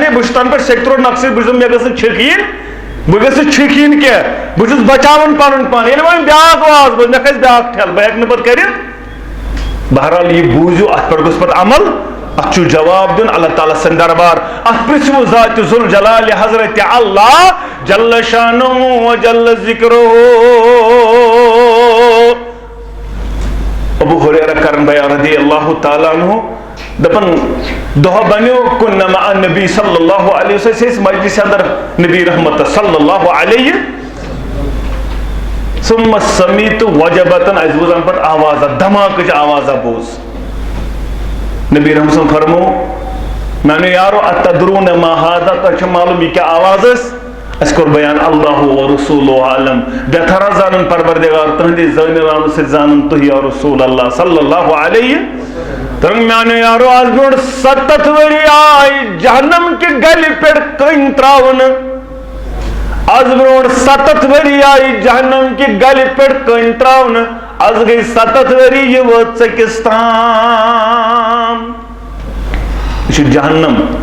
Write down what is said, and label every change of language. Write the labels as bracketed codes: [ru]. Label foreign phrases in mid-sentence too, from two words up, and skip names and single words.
[ks] بہٕ چھُس تَنہٕ پٮ۪ٹھ سیٚکہِ ترٛوٹ نکھٕ سۭتۍ بہٕ چھُس مےٚ گٔژھ نہٕ چھِکھ یِنۍ بہٕ گٔژھ نہٕ چھِکھ یِنۍ کینٛہہ بہٕ چھُس بچاوان پنُن پان ییٚلہِ وۄنۍ بیٛاکھ واز بوز مےٚ کھسہِ بیٛاکھ ٹھٮ۪ل بہٕ ہٮ۪کہٕ نہٕ پتہٕ کٔرِتھ بہرحال یہِ بوٗزِو اتھ پٮ۪ٹھ گوٚژھ پتہٕ عمل اتھ چھُ جواب دیُن اللہ تعالیٰ سٕنٛدِ دربار اتھ پرٛژھِو ذاتِ ذوالجلالِ حضرتِ اللہ [ar] جل شانُہ و جل ذکرُہ [ks] ابو ہریرہ کرن بیان [ar] رضی اللہ تعالیٰ عنہ [ks] دپن دۄہ بنیو کُنہ مع نبی [ar] صلی اللہ علیہ وسلم [ks] ٲسۍ مجلس اندر نبی رحمت [ar] صلی اللہ علیہ ثم سمیت وجبتن [ks] اسہِ بوز امہِ پتہٕ آوازا دھماکٕچ آوازا بوز نبی رحمت صلی فرمو میانو یارو [ar] اتدرون ما ہاذا [ks] تۄہہِ چھُ معلوم یہِ کیٛاہ آواز ٲس اَسہِ کوٚر بیان [ar] اللہ و رسولُہ عالم [ks] بہترا زانن پروردگار تُہنٛدِ زٲنِرانہٕ سۭتۍ زانن تُہۍ [ar] یا رسول اللہ صلی اللہ علیہ [ks] تہٕ میانو یارو آز برونٛٹھ 70 ؤری آیہِ جہنم کہِ گلہِ پٮ۪ٹھ کٔنۍ تراونہٕ آز برونٛٹھ 70 ؤری آیہِ جہنم کہِ گلہِ پٮ۪ٹھ کٔنۍ تراونہٕ آز گٔے 70 ؤری یہِ وٲژ ژٔکِس تام یہِ چھُ جہنم